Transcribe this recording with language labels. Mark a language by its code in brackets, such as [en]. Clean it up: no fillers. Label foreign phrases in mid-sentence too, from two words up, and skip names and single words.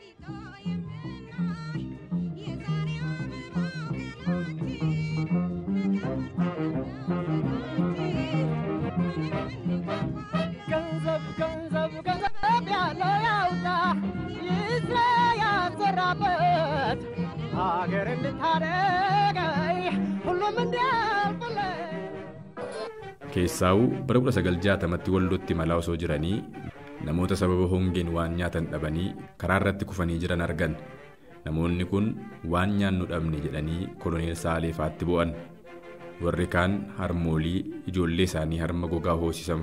[am] ገንዘብ ያለው ያውጣ ይስራ ያዘራበት ሀገር እንድታደገይ ሁሉም እንዲያልፍልህ [om] keessaawu bara 1960tti waldootti malaa osoo jiranii namoota sababa hongeen waan nyaatan dhabanii karaa irratti kufanii jiran argan namoonni kun waan nyaannu dhabne jedhanii koloneel Saaleefaatti bu'an warri kaan harmoolii ijoollee isaanii harma gogaa hoosisan